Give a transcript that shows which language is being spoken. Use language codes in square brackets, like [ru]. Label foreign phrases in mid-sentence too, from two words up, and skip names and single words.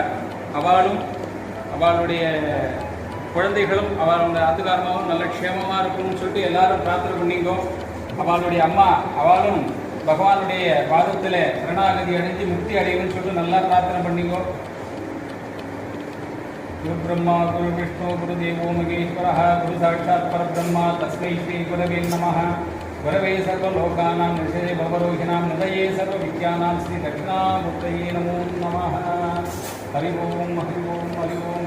[ta] அவளுடைய குழந்தைகளும் அவளுடைய ஆத்துக்காரமாகவும் நல்ல க்ஷேமமாக இருக்கணும்னு சொல்லிட்டு எல்லாரும் பிரார்த்தனை பண்ணிங்கோ. அவளுடைய அம்மா அவளும் பகவானுடைய பாதத்தில் சரணாகதி அடைஞ்சு முக்தி அடையணும்னு சொல்லிட்டு நல்லா பிரார்த்தனை பண்ணிங்கோ. [sa] गुरु ब्रह्मा गुरु विष्णु गुरु देवो महेश्वर गुरु साक्षात् परब्रह्म तस्मै श्री गुरवे नमः. गुरवे सर्वलोकानां भिषजे भवरोगिणाम् निधये सर्व विद्यानां श्री दक्षिणामूर्तये नमो नमः. हरि ओम् हरि ओम् हरि ओम्.